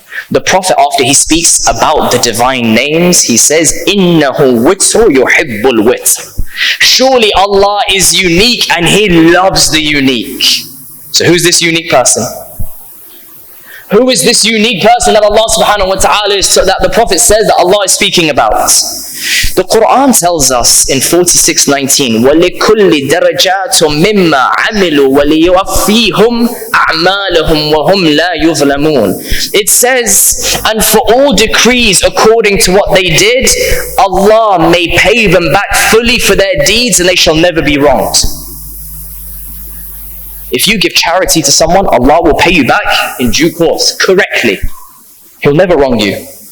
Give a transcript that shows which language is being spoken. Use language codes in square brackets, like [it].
[en] The Prophet, after he speaks about the divine names, he says, [ar] innahu witr yuhibbul witr. [en] Surely Allah is unique and He loves the unique. So who's this unique person? Who is this unique person that Allah subhanahu wa ta'ala is, that the Prophet says that Allah is speaking about? The Quran tells us in 46:19, [ar] وَلِكُلِّ دَرَجَاتٌ مِمَّا عَمِلُوا وَلِيُوَفِّيهُمْ أَعْمَالَهُمْ وَهُمْ لَا يُظْلَمُونَ. [en] It says, and for all decrees according to what they did, Allah may pay them back fully for their deeds and they shall never be wronged. If you give charity to someone, Allah will pay you back in due course, correctly. He'll never wrong you.